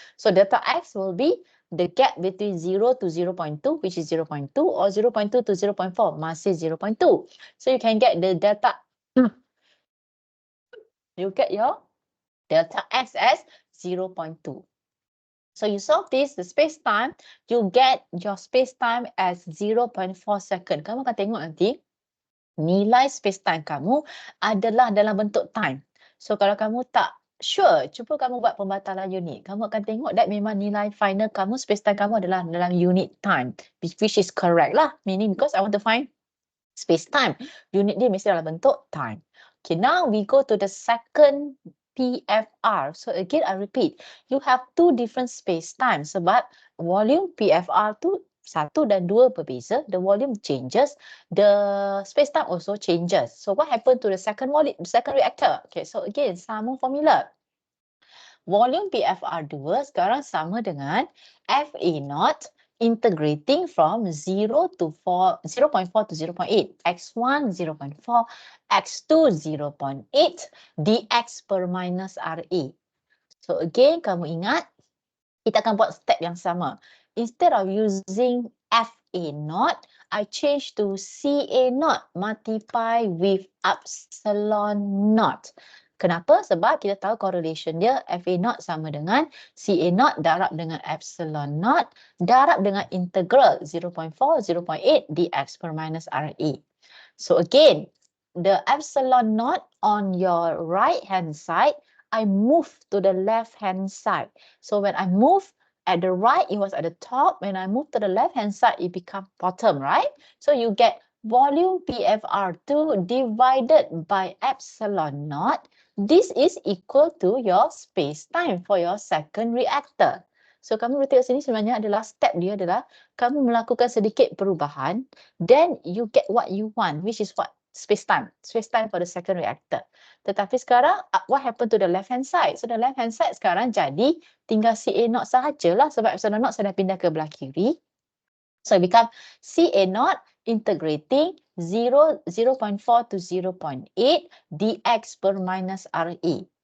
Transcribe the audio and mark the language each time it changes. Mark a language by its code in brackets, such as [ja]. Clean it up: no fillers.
[en] So delta x will be the gap between 0 to 0.2, which is 0.2, or 0.2 to 0.4, masih 0.2. So you can get the delta, you get your delta x as 0.2. So you solve this, the space-time, you get your space-time as 0.4 second. [ms] Kamu akan tengok nanti, nilai space-time kamu adalah dalam bentuk time. So kalau kamu tak sure, cuba kamu buat pembatalan unit. Kamu akan tengok that memang nilai final kamu, space-time kamu adalah dalam unit time. [en] Which is correct lah. Meaning because I want to find space-time. [ms] Unit dia mesti dalam bentuk time. [en] Okay, now we go to the second PFR. So again, I repeat, you have two different space-time [ms] sebab volume PFR tu 1 dan 2 berbeza. [en] The volume changes, the space-time also changes. So what happened to the second volume, second reactor? Okay, so again, sama formula. Volume PFR2 [ms] sekarang sama dengan [en] FA0 integrating from 0 to 0.4 to 0.8, x1 0.4, x2 0.8, dx per minus RA. [ms] So again, kamu ingat, kita akan buat step yang sama. [en] Instead of using FA0, I change to CA0 multiply with epsilon naught. [ms] Kenapa? Sebab kita tahu correlation dia FA0 sama dengan CA0 darab dengan epsilon naught darab dengan integral 0.4, 0.8 dx per minus RA. [en] So again, the epsilon naught on your right hand side, I move to the left hand side. So when I move at the right, it was at the top. When I move to the left hand side, it becomes bottom, right? So you get volume PFR2 divided by epsilon naught. This is equal to your space-time for your second reactor. [ms] So kamu boleh tengok sini sebenarnya adalah step dia adalah kamu melakukan sedikit perubahan, [en] then you get what you want, which is what? Space-time for the second reactor. [ms] Tetapi sekarang, [en] what happened to the left-hand side? [ms] So the left-hand side sekarang jadi tinggal CA0 sahajalah sebab epsilon naught saya dah pindah ke belah kiri. [en] So it become CA0 integrating 0.4 to 0.8 dx per minus RA.